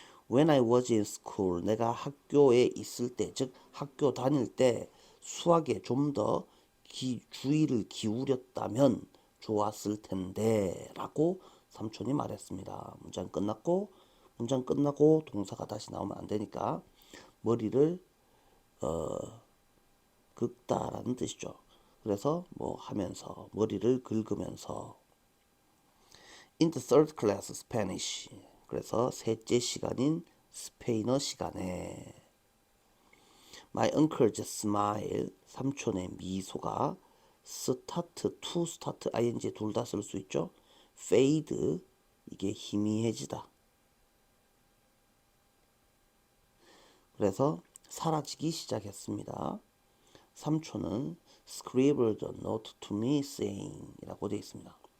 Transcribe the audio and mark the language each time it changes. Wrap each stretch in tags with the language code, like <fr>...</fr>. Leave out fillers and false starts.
<en>When I was in school,</en> <ko>내가 학교에 있을 때, 즉 학교 다닐 때 수학에 좀 더 주의를 기울였다면 좋았을 텐데 라고 삼촌이 말했습니다. 문장 끝나고 동사가 다시 나오면 안 되니까 머리를 긁다라는 뜻이죠. 그래서 뭐 하면서, 머리를 긁으면서.</ko> <en>In the third class Spanish.</en> <ko>그래서 셋째 시간인 스페인어 시간에</ko> <en>My uncle's smile,</en> <ko>삼촌의 미소가 start, to start, ing 둘 다 쓸 수 있죠. fade, 이게 희미해지다. 그래서 사라지기 시작했습니다. 삼촌은</ko> <en>scribbled a note to me saying</en> <ko>이라고 되어 있습니다.</ko>